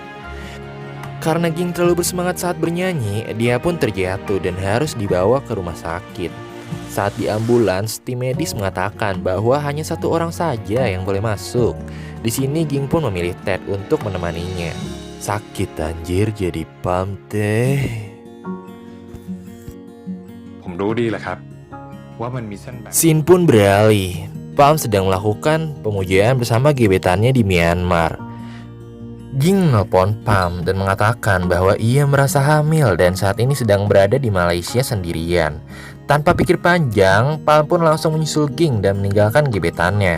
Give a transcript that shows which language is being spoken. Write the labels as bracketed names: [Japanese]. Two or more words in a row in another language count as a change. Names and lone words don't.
[Indonesian] Karena Ging terlalu bersemangat saat bernyanyi, dia pun terjatuh dan harus dibawa ke rumah sakit. Saat di ambulans, tim medis mengatakan bahwa hanya 1 orang saja yang boleh masuk. Di sini Ging pun memilih Ted untuk menemaninya. Sakit anjir jadi Palm teh. [Thai] ผมรู้ดีแหละครับ [Indonesian] Scene pun beralih. Palm sedang melakukan pemujaan bersama gebetannya di Myanmar. Ging menelpon Palm dan mengatakan bahwa ia merasa hamil dan saat ini sedang berada di Malaysia sendirian. Tanpa pikir panjang, Palm pun langsung menyusul Ging dan meninggalkan gebetannya.